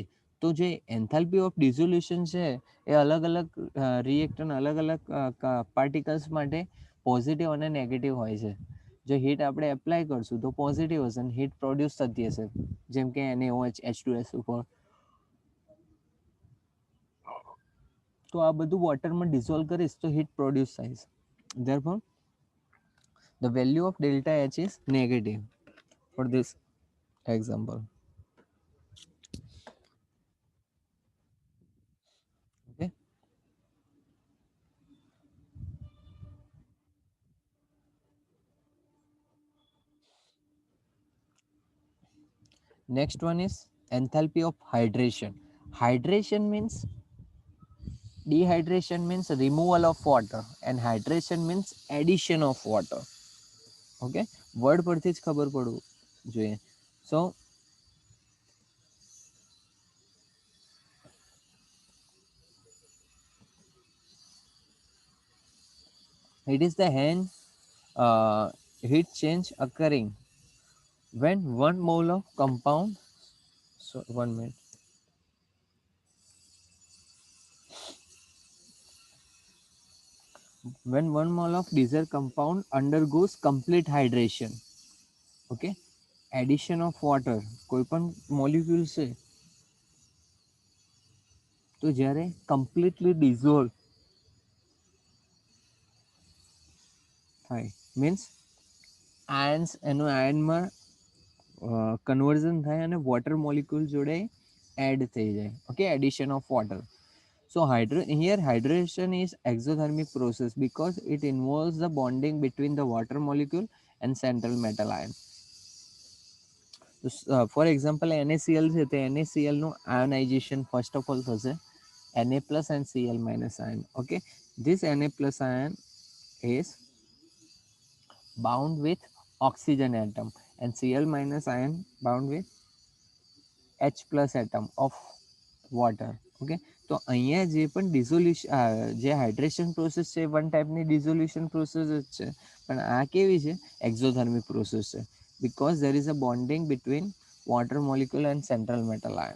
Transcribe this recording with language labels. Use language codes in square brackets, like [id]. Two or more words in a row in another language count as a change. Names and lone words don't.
[gu] તો જે [en] enthalpy of dissolution [gu] છે એ અલગ અલગ રિએક્ટન્ટ અલગ અલગ પાર્ટિકલ્સ માટે પોઝિટિવ અને નેગેટિવ હોય છે. જો હીટ આપણે એપ્લાય કરશું તો પોઝિટિવ હશે અને [en] heat produce [gu] થતી હશે, જેમ કે NaOH H2SO4. તો આ બધું વોટરમાં ડિઝોલ્વ કરીશ તો [en] heat produce [gu] થાય છે. [en] Therefore, the value of delta H is negative for this example. Okay. Next one is enthalpy of hydration. Hydration means dehydration means removal of water and hydration means addition of water. [gu] Okay, વર્ડ પરથી જ ખબર પડવું જોઈએ. [en] So it is the heat change occurring when 1 mole of compound, so 1 minute, when 1 mole of desired compound undergoes complete hydration. Okay, addition of water, [gu] કોઈ પણ મોલિક્યુલ છે તો જ્યારે કમ્પ્લીટલી ડિઝોલ્વ થાય, મીન્સ આયન્સ એનું આયનમાં કન્વર્ઝન થાય અને [en] water molecule [gu] જોડે એડ થઈ જાય. [en] okay, addition of water. So here hydration is exothermic process because it involves the bonding between the water molecule and central metal ion. For example, NaCl [gu] છે તો [en] NaCl નું ionization first of all થશે Na plus and Cl minus ion. Okay, this Na plus ion is bound with oxygen atom and Cl minus ion bound with H plus atom of water. [gu] ઓકે, તો અહીંયા જે પણ ડિઝોલ્યુશન જે [en] hydration process [gu] છે વન ટાઈપની [en] dissolution process [gu] જ છે, પણ આ કેવી છે [en] exothermic process [gu] છે [en] because there is a bonding between water molecule and central metal ion.